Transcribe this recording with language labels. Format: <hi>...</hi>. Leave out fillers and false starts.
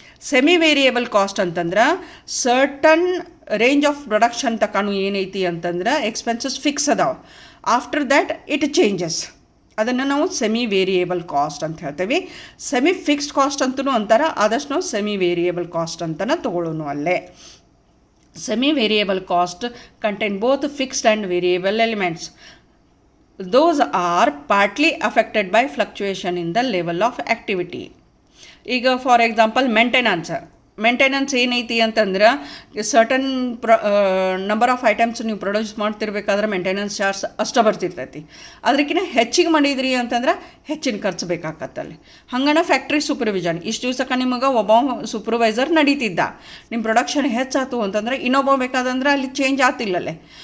<en>semi variable cost ಅಂತಂದ್ರೆ certain range of production</en> <kn>ತಕಾನು ಏನೈತಿ ಅಂತಂದ್ರೆ</kn> <en>Expenses fix ಅದಾವೆ, after that it changes.</en> <kn>ಅದನ್ನು ನಾವು ಸೆಮಿ ವೇರಿಯೇಬಲ್ ಕಾಸ್ಟ್ ಅಂತ ಹೇಳ್ತೇವೆ. ಸೆಮಿ ಫಿಕ್ಸ್ಡ್ ಕಾಸ್ಟ್ ಅಂತಲೂ ಅಂತಾರೆ, ಆದಷ್ಟು ನಾವು ಸೆಮಿ ವೇರಿಯೇಬಲ್ ಕಾಸ್ಟ್ ಅಂತಲೇ ತೊಗೊಳ್ಳೋನು ಅಲ್ಲೇ.</kn> <en>Semi-variable cost contain both fixed and variable elements. Those are partly affected by fluctuation in the level of activity.</en> <kn>ಈಗ</kn> <en>for example</en> <kn>ಮೇಂಟೆನೆನ್ಸ್ ಏನೈತಿ ಅಂತಂದ್ರೆ ಸರ್ಟನ್ ನಂಬರ್ ಆಫ್ ಐಟಮ್ಸ್ ನೀವು ಪ್ರೊಡ್ಯೂಸ್ ಮಾಡ್ತಿರ್ಬೇಕಾದ್ರೆ ಮೇಂಟೆನೆನ್ಸ್ ಚಾರ್ಜ್ ಅಷ್ಟೇ ಬರ್ತಿರ್ತೈತಿ. ಅದಕ್ಕಿಂತ ಹೆಚ್ಚಿಗೆ ಮಾಡಿದ್ರಿ ಅಂತಂದ್ರೆ ಹೆಚ್ಚಿನ ಖರ್ಚು ಬೇಕಾಗತ್ತಲ್ಲಿ. ಹಂಗನ ಫ್ಯಾಕ್ಟ್ರಿ ಸೂಪರ್ವಿಷನ್ ಇಷ್ಟು ದಿವ್ಸಕ್ಕೆ ನಿಮಗೆ ಒಬ್ಬ ಸೂಪರ್ವೈಸರ್ ನಡೀತಿದ್ದ, ನಿಮ್ಮ ಪ್ರೊಡಕ್ಷನ್ ಹೆಚ್ಚಾಯ್ತು ಅಂತಂದ್ರೆ ಇನ್ನೊಬ್ಬ ಬೇಕಾದಂದ್ರೆ ಅಲ್ಲಿ ಚೇಂಜ್ ಆಗ್ತಿಲ್ಲಲ್ಲೇ.</kn>